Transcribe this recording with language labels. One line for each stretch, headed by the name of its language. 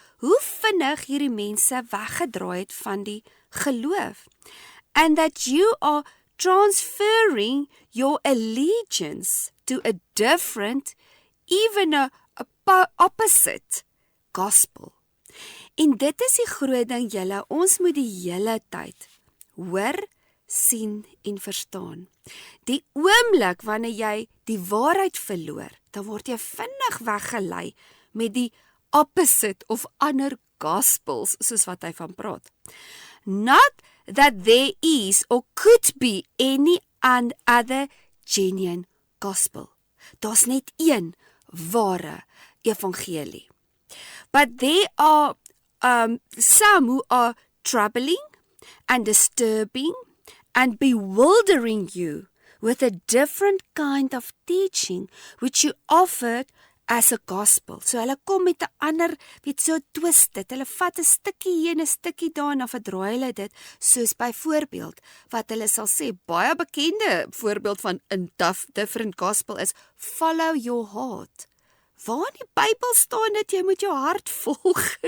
Afrikaans: hoe vinnig hierdie mense weggedraai het van die geloof.
English: And that you are transferring your allegiance to a different, even a opposite gospel.
Afrikaans: En dit is die groot ding julle, ons moet die hele tyd hoor, sien en verstaan. Die oomblik wanneer jy die waarheid verloor, dan word jy vinnig weggelei met die opposite of ander gospels, soos wat hy van praat.
English: Not that there is or could be any other genuine gospel.
Afrikaans: Daar's net een ware evangelie.
English: But there are some who are troubling and disturbing and bewildering you with a different kind of teaching which you offered as a gospel.
Afrikaans: So hulle kom met 'n ander, so twist dit. Hulle vat 'n stukkie hier en 'n stukkie daar en dan verdraai hulle dit, soos byvoorbeeld wat hulle sal sê, baie bekende voorbeeld van 'n
English: different gospel is follow your heart.
Afrikaans: Waar in die Bybel staan dit jy moet jou hart volg?